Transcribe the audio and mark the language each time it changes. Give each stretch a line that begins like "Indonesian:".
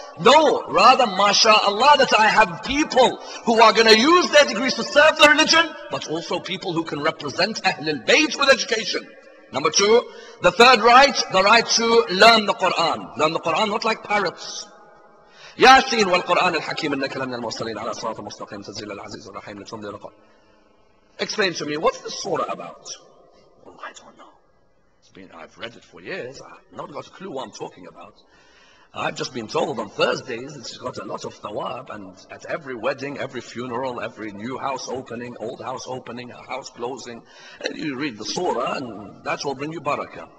English: No, rather, MashaAllah, that I have people who are going to use their degrees to serve the religion, but also people who can represent Ahlul Bayt with education. Number 2, the third right, the right to learn the Quran. Learn the Quran, not like parrots.
Arabic: ياسين والقرآن الحكيم إنك لمن المرسلين على صراط مستقيم تنزيل العزيز الرحيم لتنذر القوم.
English: Explain to me, what's the surah about? Well, I don't know. I've read it for years. I've not got a clue what I'm talking about. I've just been told on Thursdays it's got a lot of thawab, and at every wedding, every funeral, every new house opening, old house opening, a house closing, and you read the surah and that will bring you barakah.